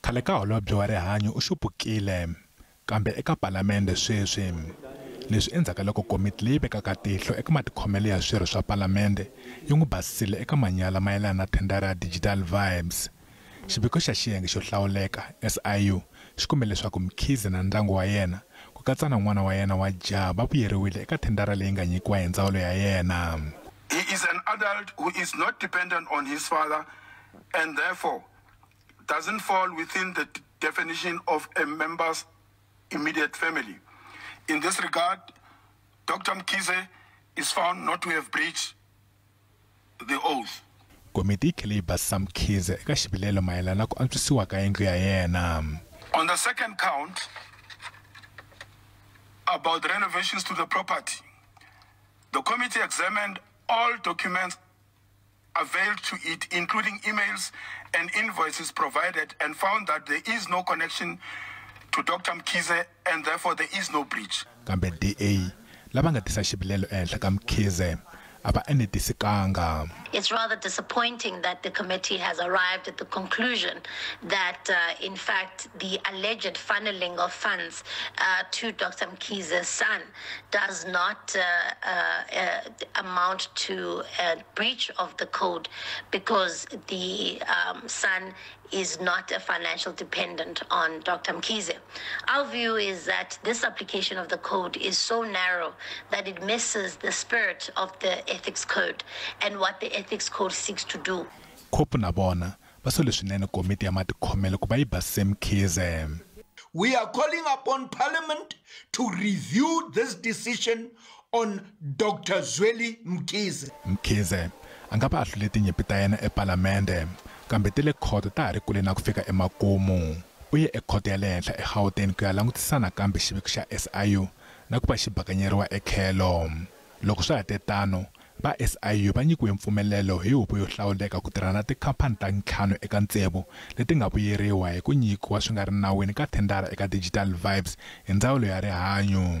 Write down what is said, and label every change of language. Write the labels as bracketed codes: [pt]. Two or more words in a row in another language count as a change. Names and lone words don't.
[ts] khale ka holobye wa rihanyo u xupukile kambe eka palamende sweswi leswi endzhaku loko komiti leyi vekaka tihlo eka matikhomelo ya swirho swa palamende yi n'wi basisile eka manyala mayelana na thendara ya Digital Vibes. Xiviko xa xiyenge xo hlawuleka SIU xi kume leswaku Mkhize na ndyangu wa yena ku katsa na n'wana wa yena wa jaha va vuyeriwile eka thendara leyi nga nyikiwa hi ndzawulo ya yena. [en] He is an adult who is not dependent on his father and therefore doesn't fall within the definition of a member's immediate family. In this regard, Dr. Mkhize is found not to have breached the oath. [ts] Komiti yi tlhele yi basisa Mkhize eka xivilelo mayelana ku antswisiwa ka yindlu ya yena. [en] On the second count, about renovations to the property, the committee examined all documents availed to it, including emails and invoices provided, and found that there is no connection to Dr. Mkhize and therefore there is no breach. [ts] Kambe DA lava nga tisa xivilelo ehenhla ka Mkhize aba enetisikanga. [en] It's rather disappointing that the committee has arrived at the conclusion that, in fact, the alleged funneling of funds to Dr. Mkhize's son does not amount to a breach of the code because the son is not a financial dependent on Dr. Mkhize. Our view is that this application of the code is so narrow that it misses the spirit of the ethics code and what the ethics code seeks to do. [ts] Kopu na bona basole swinene komiti ya matikhomelo ku va yi basise Mkhize. [en] We are calling upon Parliament to review this decision on Dr. Zweli Mkhize. [ts] Mkhize anga va ahlule tinyimpi ta yena epalamende kambe tile khoto ta ha ri kule na ku fika emakumu. U ye ekhoto ya le henhla eGauteng ku ya langutisana kambe xiviko xa SIU na ku va xi bakanyeriwa etlhelo. Loko swi hete tano va SIU va nyikiwe mpfumelelo hi huvo yo hlawuleka ku tirha na tikhampani ta ntlhanu eka ntsevu leti nga vuyeriwa hi ku nyikiwa swi nga ri nawini ka thendara eka Digital Vibes hi ndzawulo ya rihanyo.